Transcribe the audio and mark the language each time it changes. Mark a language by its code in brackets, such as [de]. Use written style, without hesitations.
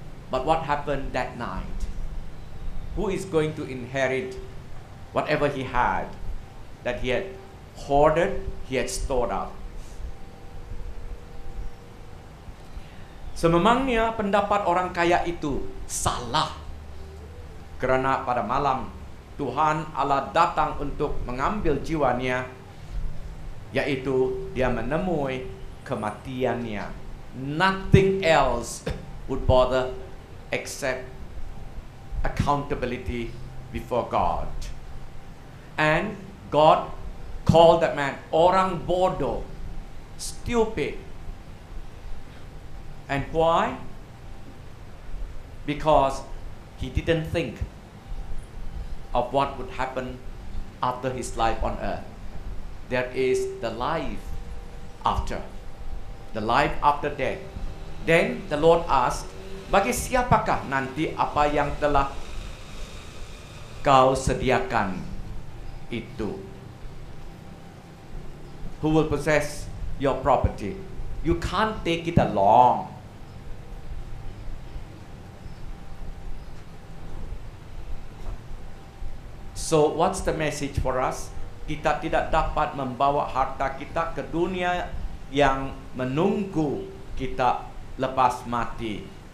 [en] But what happened that night? Who is going to inherit whatever he had, that he had hoarded, he had stored up? [ms] Sememangnya pendapat orang kaya itu salah, kerana pada malam Tuhan Allah datang untuk mengambil jiwanya, yaitu dia menemui kematiannya. [en] Nothing else would bother except accountability before God. And God called that man [ms] orang bodoh, [en] stupid. And why? Because he didn't think of what would happen after his life on earth. There is the life after. The life after death. Then the Lord asked, [ms] bagi siapakah nanti apa yang telah kau sediakan itu? [en] Who will possess your property? You can't take it along. So what's the message for us? [ms] Kita tidak dapat membawa harta kita ke dunia yang menunggu kita lepas mati.